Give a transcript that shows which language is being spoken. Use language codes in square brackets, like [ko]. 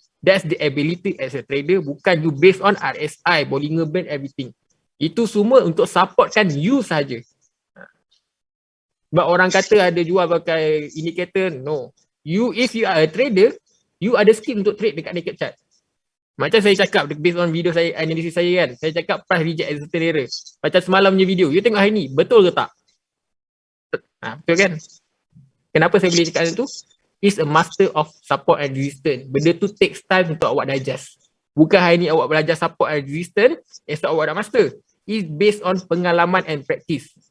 [en] That's the ability as a trader. Bukan you based on RSI, Bollinger Band, everything. [ms] Itu semua untuk supportkan you saja. Sebab orang kata ada jual pakai indikator. [en] No. If you are a trader, you ada skill untuk trade dekat naked chart. [ms] Macam saya cakap based on video saya, analisis saya kan. Saya cakap [en] price reject as a error. [ms] Macam semalam punya video. You tengok hari ni, betul ke tak? Betul kan? Kenapa saya boleh cakap itu? [en] Is a master of support and resistance. [ms] Benda tu [en] takes time [ms] untuk awak digest. Bukan hari ni awak belajar support and resistance, esok awak dah master. [en] It's based on pengalaman and practice.